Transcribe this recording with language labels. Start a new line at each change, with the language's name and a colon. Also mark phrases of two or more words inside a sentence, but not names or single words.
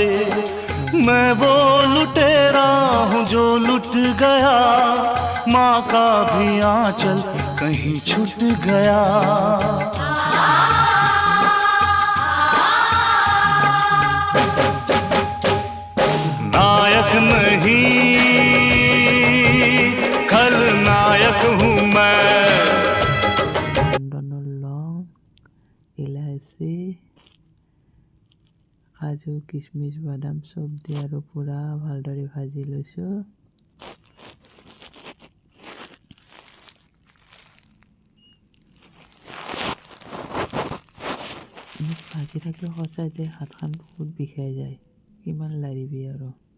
Hindi: मैं वो लुटेरा हूँ जो लुट गया, माँ का भी आंचल कहीं छूट गया। नायक नहीं खलनायक हूँ मैं।
Assamese: লং, ইলাচি, কাজু, কিচমিচ, বাদাম চব দি আৰু পুৰা ভালদৰে ভাজি লৈছোঁ। ভাজি থাকিলে সঁচাইতে হাতখন বহুত বিষাই যায়, কিমান লাৰিবি আৰু।